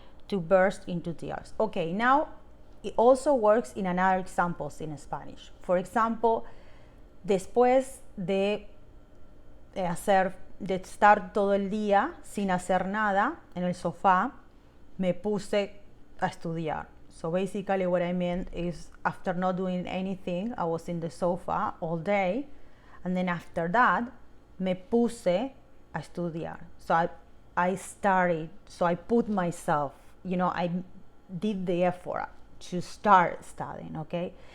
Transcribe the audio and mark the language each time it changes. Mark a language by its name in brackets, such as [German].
[English] To burst into tears. Okay, now it also works in another examples in Spanish. [Spanish] For example, después de estar todo el día sin hacer nada en el sofá, me puse a estudiar. [English] So basically what I meant is after not doing anything, I was in the sofa all day, and then after that, [Spanish] me puse a estudiar. [English] So I started, so I put myself, you know, I did the effort to start studying, okay?